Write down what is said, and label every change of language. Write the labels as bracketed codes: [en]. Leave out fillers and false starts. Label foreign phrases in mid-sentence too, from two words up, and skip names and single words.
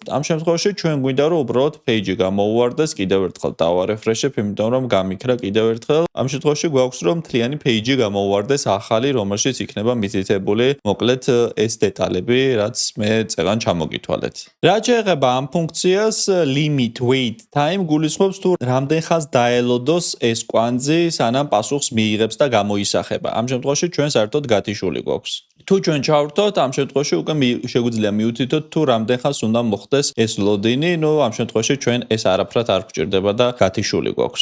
[ka] ამ შემთხვევაში ჩვენ გვინდა რომ უბრალოდ page-ი გამოუვარდეს, კიდევ ერთხელ დავარეფრეშებ, იმიტომ რომ გამიქრა კიდევ ერთხელ. ამ შემთხვევაში გვაქვს რომ მთლიანი page-ი გამოუვარდეს ახალი, რომელშიც იქნება მითითებული მოკლედ ეს დეტალები, რაც მე წეგან ჩამოგითვალეთ. რაც შეეხება ამ ფუნქციას, [en] limit wait time [ka] გულისხმობს თუ რამდენ ხანს დაელოდოს ეს კვანძი, სანამ პასუხს მიიღებს და გამოისახება. ამ შემთხვევაში ჩვენ საერთოდ გათიშული გვაქვს. თუ ჩვენ ჩავრთოთ, ამ შემთხვევაში უკვე შეგვიძლია მიუთითოთ თუ რამდენ ხანს უნდა მოხდეს ეს ლოდინი, ამ შემთხვევაში ჩვენ ეს არაფრად არ გვჭირდება და გათიშული გვაქვს.